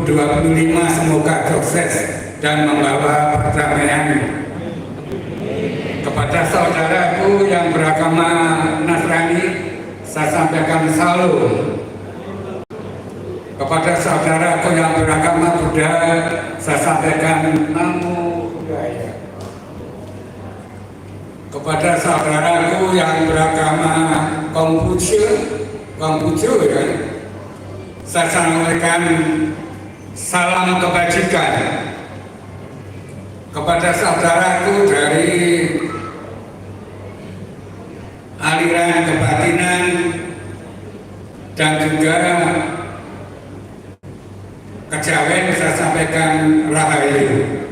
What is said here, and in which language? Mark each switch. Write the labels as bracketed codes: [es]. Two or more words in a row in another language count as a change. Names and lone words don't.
[id] Semoga sukses dan membawa perdamaian. Kepada saudaraku yang beragama Nasrani, saya sampaikan salam. Kepada saudaraku yang beragama Buddha, saya sampaikan [pi] namo buddhaya. [id] Kepada saudaraku yang beragama Konghucu ya, saya sampaikan salam kebajikan. Kepada saudaraku dari aliran kebatinan dan juga kejawen, saya sampaikan rahayu.